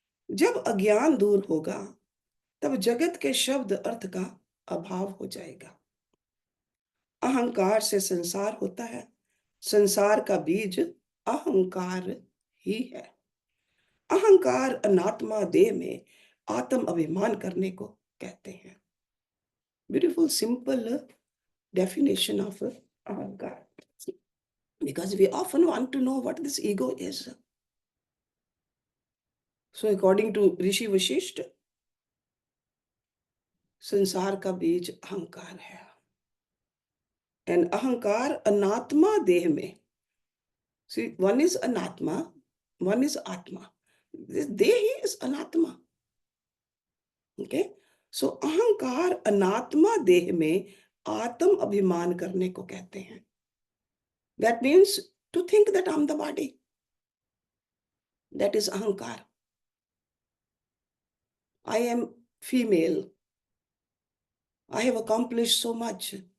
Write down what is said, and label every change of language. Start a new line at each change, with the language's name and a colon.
Hindi: जब अज्ञान दूर होगा तब जगत के शब्द अर्थ का अभाव हो जाएगा। अहंकार से संसार होता है, संसार का बीज अहंकार ही है। अहंकार अनात्मा देह में आत्म अभिमान करने को कहते हैं।
English: Beautiful simple definition of ahankar, because we often want to know what this ego is. So according to
Hindi: ऋषि वशिष्ठ, संसार का बीज अहंकार है। एंड अहंकार अनात्मा देह में.
English: See, one is anatma, one is atma. This dehi is anatma. Okay?
Hindi: So अहंकार अनात्मा देह में आत्म अभिमान करने को कहते हैं.
English: That means to think that I'm the body. That is ahankar. I am female. I have accomplished so much.